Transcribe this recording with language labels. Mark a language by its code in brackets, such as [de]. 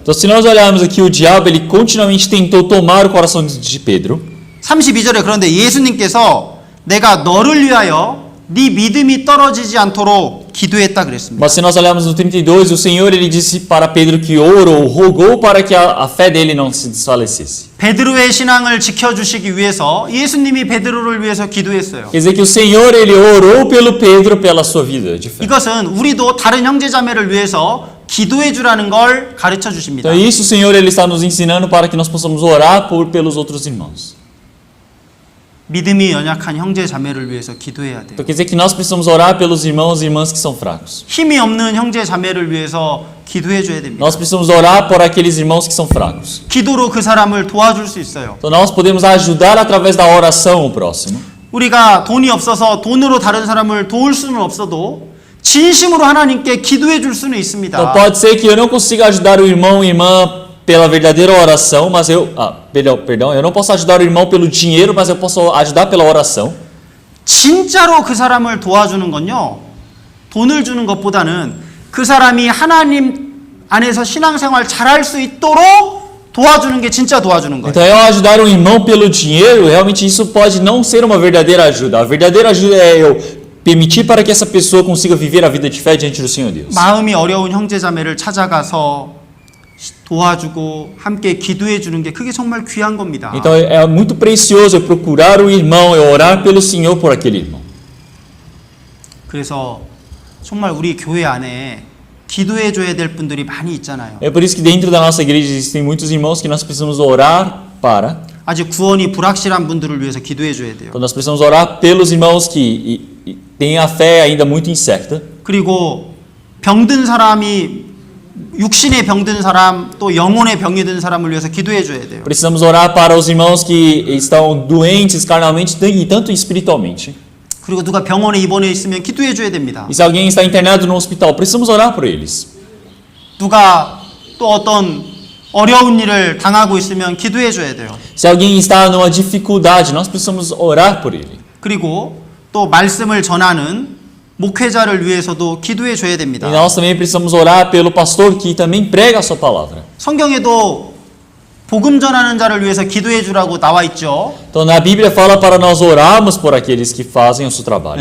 [pt] Então, se nós olharmos aqui, o diabo ele continuamente tentou tomar o coração de Pedro. [ko] 32절에 그런데 예수님께서 내가 너를 위하여 네 믿음이 떨어지지 않도록 기도했다 그랬습니다. [pt] Mas se nós olharmos no 32, o Senhor ele disse para Pedro que orou, rogou para que a fé dele não se desfalecesse. [ko] 베드로의 신앙을 지켜주시기 위해서 예수님이 베드로를 위해서 기도했어요. [pt] Quer dizer que o Senhor ele orou pelo Pedro pela sua vida de fé. [ko] 이것은 우리도 다른 형제자매를 위해서 기도해 주라는 걸 가르쳐 주십니다. [pt] Então isso o Senhor ele está nos ensinando para que nós possamos orar pelos outros irmãos. [ko] 믿음이 연약한 형제 자매를 위해서 기도해야 돼요. [pt] Então quer dizer que nós precisamos orar pelos irmãos e irmãs que são fracos. [ko] 힘이 없는 형제 자매를 위해서 기도해 줘야 됩니다. [pt] Nós precisamos orar por aqueles irmãos que são fracos. [ko] 기도로 그 사람을 도와줄 수 있어요. [pt] Então nós podemos ajudar através da oração o próximo. [ko] 우리가 돈이 없어서 돈으로 다른 사람을 도울 수는 없어도 진심으로 하나님께 기도해 줄 수는 있습니다. [pt] Então pode ser que eu não consiga ajudar o irmão e irmã pela verdadeira oração, mas eu não posso ajudar o irmão pelo dinheiro, mas eu posso ajudar pela oração. [ko] 진짜로 그 사람을 도와주는 건요, 돈을 주는 것보다는 그 사람이 하나님 안에서 신앙생활 잘할 수 있도록 도와주는 게 진짜 도와주는 거예요. [pt] Então eu ajudar um irmão pelo dinheiro, realmente isso pode não ser uma verdadeira ajuda. A verdadeira ajuda é eu permitir para que essa pessoa consiga viver a vida de fé diante do Senhor Deus. [ko] 마음이 어려운 형제자매를 찾아가서 도와주고 함께 기도해 주는 게 그게 정말 귀한 겁니다. [pt] Então é muito precioso eu procurar o irmão, eu orar pelo Senhor por aquele irmão. [ko] 그래서 정말 우리 교회 안에 기도해 줘야 될 분들이 많이 있잖아요. [pt] É por isso que dentro da nossa igreja existem muitos irmãos que nós precisamos orar para. [ko] 아직 구원이 불확실한 분들을 위해서 기도해 줘야 돼요. [pt] Então nós precisamos orar pelos irmãos que têm a fé ainda muito incerta. [ko] 그리고 병든 사람이 육신의 병든 사람 또 영혼의 병이 든 사람을 위해서 기도해 줘야 돼요. [pt] Precisamos orar para os irmãos que estão doentes carnalmente e tanto espiritualmente. [ko] 그리고 누가 병원에 입원해 있으면 기도해 줘야 됩니다. [pt] E se alguém está internado no hospital, precisamos orar por eles. [ko] 누가 또 어떤 어려운 일을 당하고 있으면 기도해 줘야 돼요. [pt] Se alguém está numa dificuldade, nós precisamos orar por ele. [ko] 그리고 또 말씀을 전하는 목회자를 위해서도 기도해 줘야 [pt] E [ko] 됩니다. [pt] nós também precisamos orar pelo pastor que também prega a sua palavra. [ko] 성경에도 복음 전하는 자를 위해서 기도해 주라고 나와 있죠. [pt] Então na Bíblia fala para nós orarmos por aqueles que fazem o seu trabalho.